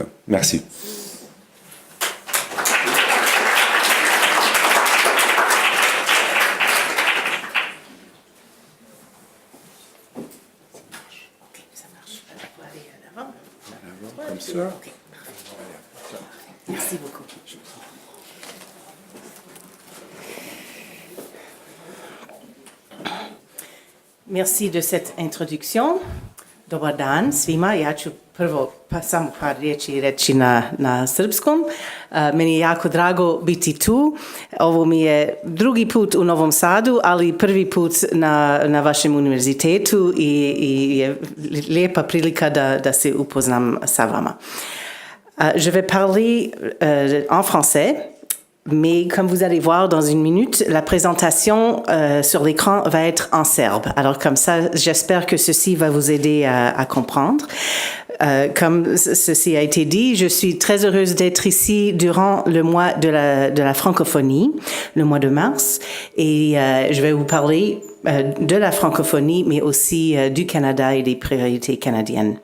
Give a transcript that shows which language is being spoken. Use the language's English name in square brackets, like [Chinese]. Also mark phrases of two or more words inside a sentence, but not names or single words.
[French] Merci. Comme ça. Okay. Merci beaucoup. Merci de cette introduction. [Serbian] Dobar dan svima. Ja ću prvo samo par riječi reći na srpskom. Meni je jako drago biti tu. Ovo mi je drugi put u Novom Sadu, ali prvi put na vašem univerzitetu i je lijepa prilika da se upoznam sa vama. [French] Je vais parler en français, mais comme vous allez voir dans une minute, la présentation sur l'écran va être en serbe. Alors comme ça, j'espère que ceci va vous aider à comprendre. Comme ceci a été dit, je suis très heureuse d'être ici durant le mois de la francophonie, le mois de mars, et je vais vous parler de la francophonie, mais aussi du Canada et des priorités canadiennes.